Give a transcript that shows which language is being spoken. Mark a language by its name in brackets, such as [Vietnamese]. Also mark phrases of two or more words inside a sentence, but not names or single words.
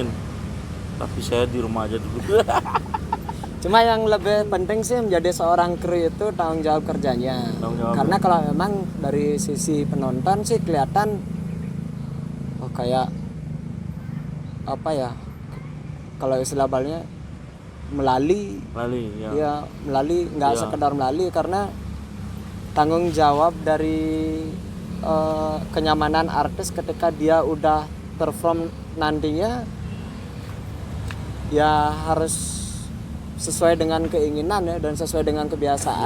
[Indonesian] Tapi saya di rumah aja dulu. Cuma yang lebih penting sih menjadi seorang kru itu tanggung jawab kerjanya. Tanggung jawab. Karena kalau memang dari sisi penonton sih kelihatan kayak apa ya? Kalau istilah Balinya melali. Bali ya. Ya, melali, nggak Ya. sekedar melali karena tanggung jawab dari kenyamanan artis ketika dia udah perform nantinya ya harus sesuai dengan keinginan ya dan sesuai dengan kebiasaan.